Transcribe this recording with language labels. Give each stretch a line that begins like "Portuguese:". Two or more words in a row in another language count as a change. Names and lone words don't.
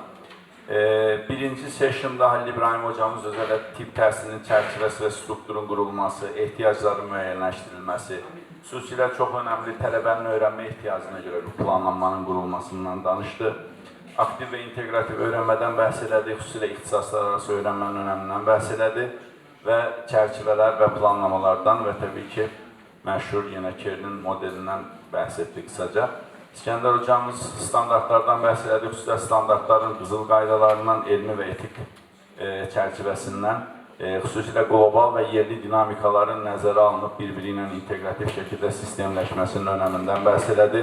Azerbaijani: Birinci session'da Halil İbrahim
Turkish: hocamız özellikle
Azerbaijani: tip təhsilinin çərçivəsi ve strukturun qurulması, ihtiyaçların müəyyənləşdirilməsi, xüsusilə çox önemli tələbənin
Turkish: öğrenme ihtiyacına göre bir planlanmanın
Azerbaijani: qurulmasından danıştı.
Turkish: Aktiv ve integrativ öğrenmeden
Azerbaijani: bəhs elədi, xüsusilə ixtisaslar arası
Turkish: öğrenmenin öneminden
Azerbaijani: bəhs elədi və çərçivələr və planlamalardan və təbii ki məşhur yenə Kernin modelindən bəhs etdik kısaca. İskəndər hocamız standartlardan bəhs elədi, xüsusilə standartların qızıl qaydalarından, elmi və etik çərçivəsindən, xüsusilə qlobal və yerli dinamikaların nəzərə alınıb bir-biri ilə integrativ şəkildə sistemləşməsinin önəmindən bəhs elədi.